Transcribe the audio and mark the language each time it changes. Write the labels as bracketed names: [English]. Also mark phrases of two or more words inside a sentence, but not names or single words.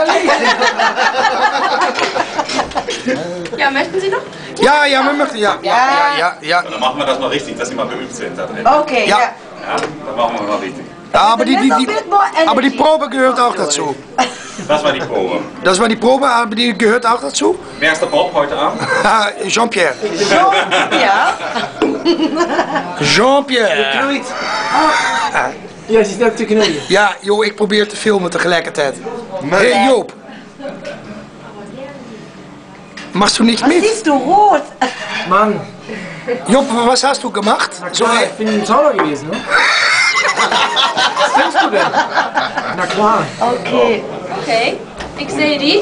[German] Ja, möchten Sie noch? Ja, wir möchten. Ja. Dann machen wir das mal richtig, dass Sie mal geübt sind da drin. Okay, Ja. ja. Ja, dann machen wir mal richtig. Aber die Aber Probe gehört auch dazu. Das war die Probe. Das war die Probe, aber die gehört auch dazu. Wer ist der Bob heute Abend? Jean-Pierre. Ja. Jean-Pierre. [Dutch] Knoeit. Ja, ze is net te knoeien. Ja, joh, ik probeer te filmen tegelijkertijd. Hey, Joop. [German] Machst du nicht Was mit? siehst du rot? Mann, Job, was hast du gemacht? So, klar, ich bin im Zauber gewesen, ne? Was denkst du denn? Na klar. Okay. Okay. Ich sehe die.